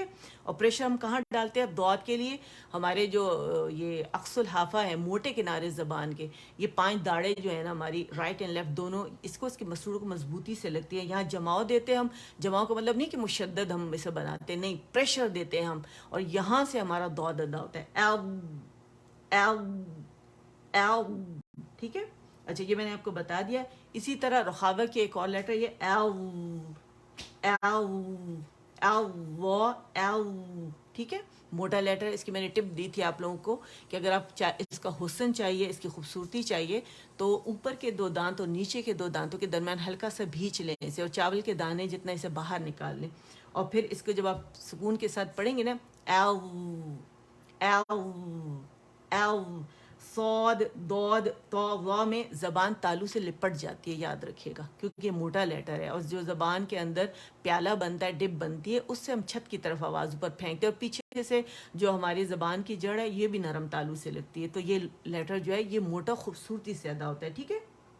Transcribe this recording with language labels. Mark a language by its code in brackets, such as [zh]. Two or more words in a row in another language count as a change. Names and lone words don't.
[ur] اور پریشر ہم کہاں ڈالتے ہیں، دعات کے لیے ہمارے جو یہ عقص الحافہ ہے، موٹے کنارے زبان کے، یہ 5 داڑے جو ہیں نا ہماری [en] right and left [ur] دونوں، اس کے مسوڑوں کو مضبوطی سے لگتی ہے. یہاں جماؤ دیتے ہیں ہم، جماؤ کا مطلب نہیں کہ مشدد ہم اسے بناتے نہیں، پریشر دیتے ہیں ہم، اور یہاں سے ہمارا دعت ادا ہوتا ہے، او او او، ٹھیک ہے. اچھا، یہ میں نے آپ کو بتا دیا. اسی طرح رخاوہ کے ایک اور لیٹر یہ او او او و او، ٹھیک ہے. موٹا لیٹر، اس کی میں نے ٹپ دی تھی آپ لوگوں کو کہ اگر آپ اس کا حسن چاہیے، اس کی خوبصورتی چاہیے، تو اوپر کے 2 دانت اور نیچے کے 2 دانتوں کے درمیان ہلکا سا بھینچ لیں اسے، اور چاول کے دانے جتنا اسے باہر نکال لیں. اور پھر اس کو جب آپ سکون کے ساتھ پڑھیں گے نا، او او او، صاد دود تو وا میں زبان تالو سے لپٹ جاتی ہے، یاد رکھیے گا، کیونکہ یہ موٹا لیٹر ہے. اور جو زبان کے اندر پیالہ بنتا ہے، ڈب بنتی ہے، اس سے ہم چھت کی طرف آواز اوپر پھینکتے ہیں، اور پیچھے سے جو ہماری زبان کی جڑ ہے یہ بھی نرم تالو سے لگتی ہے. تو یہ لیٹر جو ہے یہ موٹا خوبصورتی سے ادا ہوتا ہے، ٹھیک ہے.